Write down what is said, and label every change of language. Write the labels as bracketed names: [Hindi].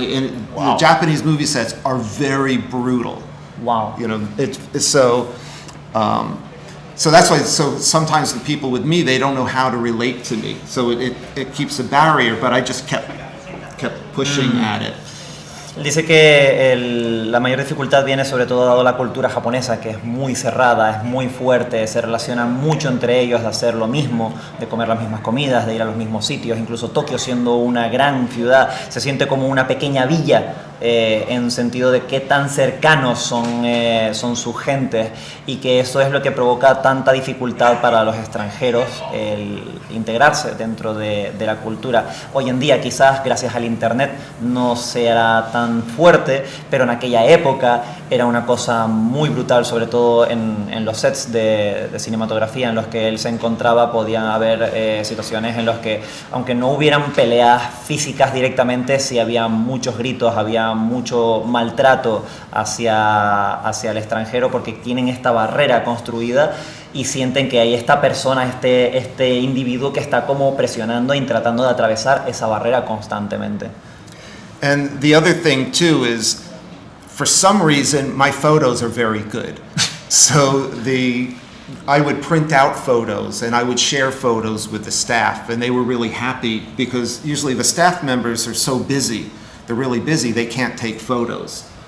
[English] Like, and Wow. the Japanese movie sets are very brutal. Wow. You know, it's so that's why. So sometimes the people with me, they don't know how to relate to me. So it keeps a barrier. But I just kept pushing at it. [Spanish] Dice que la mayor dificultad viene sobre todo dado la cultura japonesa, que es muy cerrada, es muy fuerte, se relacionan mucho entre ellos de hacer lo mismo, de comer las mismas comidas, de ir a los mismos sitios. Incluso Tokio, siendo una gran ciudad, se siente como una pequeña villa en sentido de qué tan cercanos son sus gentes, y que eso es lo que provoca tanta dificultad para los extranjeros el integrarse dentro de la cultura. Hoy en día quizás gracias al internet no sea tan fuerte, pero en aquella época era una cosa muy brutal, sobre todo en los sets de cinematografía en los que él se encontraba. Podían haber situaciones en las que, aunque no hubieran peleas físicas directamente, sí había muchos gritos, había mucho maltrato hacia el extranjero, porque tienen esta barrera construida y sienten que hay esta persona, este individuo que está como presionando y tratando de atravesar esa barrera constantemente. [English] And the other thing too is, for some reason, my photos are very good. So I would print out photos and I would share photos with the staff, and they were really happy because usually the staff members are so busy, they're really busy, they can't take photos.